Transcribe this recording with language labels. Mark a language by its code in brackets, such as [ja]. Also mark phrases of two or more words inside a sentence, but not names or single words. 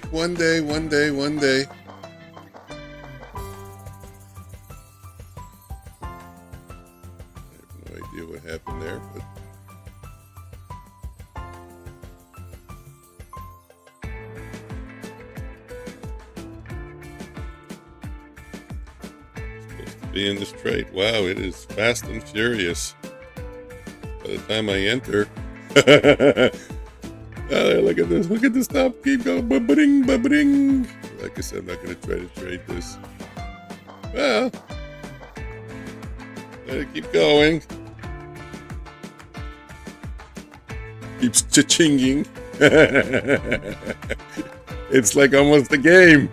[en] I have no idea what happened there, but supposed to be in this trade. Wow, it is fast and furious. By the time I enter, oh, look at this! Look at the stop. Keep going, ba-ba-ding, ba-ba-ding. Like I said, I'm not going to try to trade this. Well, let it keep going. Keeps cha-chinging. It's like almost a game.